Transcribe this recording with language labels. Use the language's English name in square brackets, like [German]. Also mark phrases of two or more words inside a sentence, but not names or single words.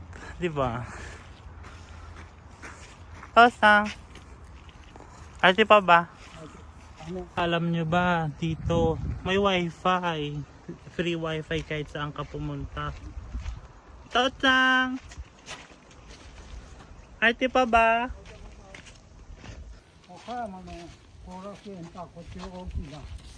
[Filipino] Diba? Tosang! Arte pa ba? Alam nyo ba, dito may wifi. Free wifi kahit saan ka pumunta. Tosang! Arte pa ba? [Japanese] 岡山の後楽園とはこっちが大きいな。